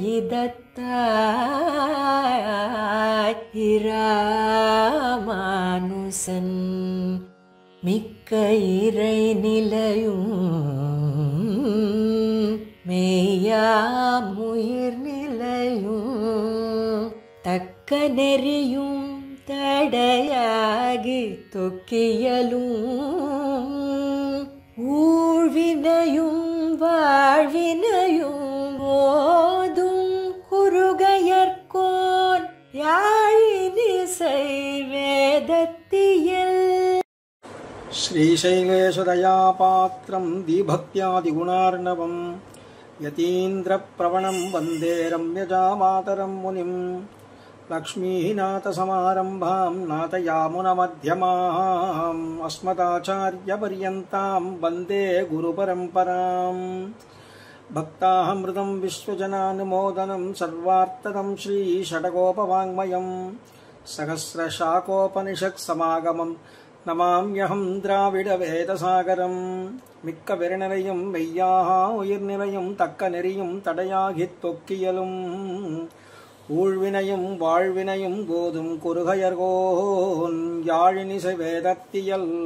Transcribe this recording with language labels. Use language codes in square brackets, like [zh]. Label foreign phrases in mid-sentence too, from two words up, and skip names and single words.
[ta] இதத்தாய் இராமானுசன் மிக்க இறை நிலையும் மெய்யாமுயிர் நிலையும் தக்க நெறியும் தடையாகி தொக்கியலும் ஊழ்வினையும் வாழ்வினையும் ஓதும் குருகையர்கோன் யாழினிசை வேதத்தியல் [sa] श्रीशैलेशदयापात्रं दीभक्त्यादिगुणार्णवं यतीन्द्रप्रवणं वन्दे रम्यजामातरं मुनिं लक्ष्मीनाथसमारम्भां नाथयामुनमध्यमाम् अस्मदाचार्यपर्यन्तां वन्दे गुरुपरम्परां भक्तामृतं विश्वजनानुमोदनं सर्वार्थदं श्रीषट्कोपवाङ्मयं सहस्रशाखोपनिषत्समागमं नमाम्यहं द्राविड वेदसागरम् [ta] மிக்க வெறுநிலையும் மெய்யாக உயிர்நிலையும் தக்க நெறியும் தடையாகித் தொக்கியலும் ஊழ்வினையும் வாழ்வினையும் போதும் குருகையர்கோன் யாழினிசை வேதத்தியல்.